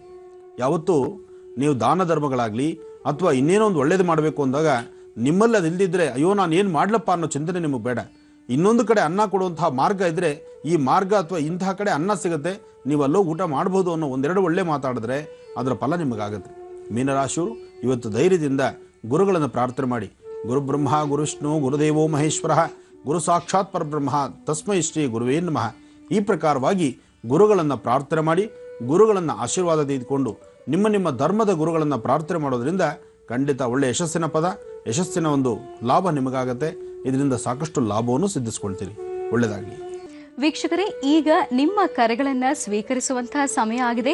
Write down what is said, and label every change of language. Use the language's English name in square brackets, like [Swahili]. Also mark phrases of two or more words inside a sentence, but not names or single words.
[Kannada] ಯಾವತ್ತೂ ನೀವು ದಾನ ಧರ್ಮಗಳಾಗಲಿ ಅಥವಾ ಇನ್ನೇನೋ ಒಂದು ಒಳ್ಳೇದು ಮಾಡಬೇಕು ಅಂದಾಗ ನಿಮ್ಮಲ್ಲಿ ಅದು ಇಲ್ದಿದ್ರೆ ಅಯ್ಯೋ ನಾನು ಏನು ಮಾಡ್ಲಪ್ಪ ಅನ್ನೋ ಚಿಂತನೆ ನಿಮಗೆ ಬೇಡ. ಇನ್ನೊಂದು ಕಡೆ ಅನ್ನ ಕೊಡುವಂತಹ ಮಾರ್ಗ ಇದ್ದರೆ ಈ ಮಾರ್ಗ ಅಥವಾ ಇಂತಹ ಕಡೆ ಅನ್ನ ಸಿಗುತ್ತೆ, ನೀವು ಅಲ್ಲೋ ಊಟ ಮಾಡ್ಬೋದು ಅನ್ನೋ 1-2 ಒಳ್ಳೆ ಮಾತಾಡಿದ್ರೆ ಅದರ ಫಲ ನಿಮಗಾಗುತ್ತೆ. ಮೀನರಾಶಿಯವರು ಇವತ್ತು ಧೈರ್ಯದಿಂದ ಗುರುಗಳನ್ನು ಪ್ರಾರ್ಥನೆ ಮಾಡಿ. [Sanskrit] ಗುರು ಬ್ರಹ್ಮ ಗುರು ವಿಷ್ಣು ಗುರುದೇವೋ ಮಹೇಶ್ವರ ಗುರು ಸಾಕ್ಷಾತ್ ಪರಬ್ರಹ್ಮ ತಸ್ಮೈ ಶ್ರೀ ಗುರುವೇ ನಮಃ. [Kannada] ಈ ಪ್ರಕಾರವಾಗಿ ಗುರುಗಳನ್ನು ಪ್ರಾರ್ಥನೆ ಮಾಡಿ, ಗುರುಗಳನ್ನು ಆಶೀರ್ವಾದ ತೆಗೆದುಕೊಂಡು ನಿಮ್ಮ ಧರ್ಮದ ಗುರುಗಳನ್ನು ಪ್ರಾರ್ಥನೆ ಮಾಡೋದ್ರಿಂದ ಖಂಡಿತ ಒಳ್ಳೆಯ ಯಶಸ್ಸಿನ ಒಂದು ಲಾಭ ನಿಮಗಾಗತ್ತೆ. ಇದರಿಂದ ಸಾಕಷ್ಟು ಲಾಭವನ್ನು ಸಿದ್ಧಿಸ್ಕೊಳ್ತೀರಿ. ಒಳ್ಳೆಯದಾಗಲಿ. ವೀಕ್ಷಕರೇ, ಈಗ ನಿಮ್ಮ ಕರೆಗಳನ್ನು ಸ್ವೀಕರಿಸುವಂತಹ ಸಮಯ ಆಗಿದೆ.